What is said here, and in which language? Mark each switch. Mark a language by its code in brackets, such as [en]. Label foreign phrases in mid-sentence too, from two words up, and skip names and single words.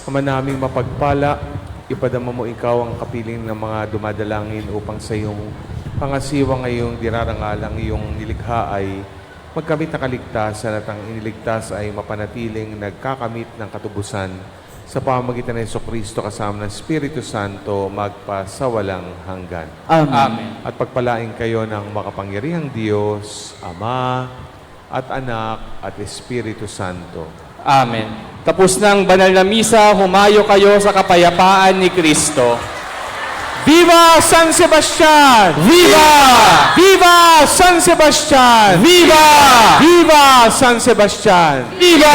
[tl] Ama naming mapagpala, ipadama mo ikaw ang kapiling ng mga dumadalangin upang sa iyong pangasiwa ngayong dirarangalang iyong nilikha ay magkamit na kaligtasan at ang iniligtas ay mapanatiling nagkakamit ng katubusan sa pamamagitan ng Jesucristo kasama ng Espiritu Santo magpasawalang hanggan. Amen. At pagpalain kayo ng makapangyarihang Diyos, Ama at Anak at Espiritu Santo. Amen. Tapos ng banal na misa, humayo kayo sa kapayapaan ni Kristo. [es] Viva San Sebastian! Viva! Viva San Sebastian! Viva! Viva San Sebastian! Viva!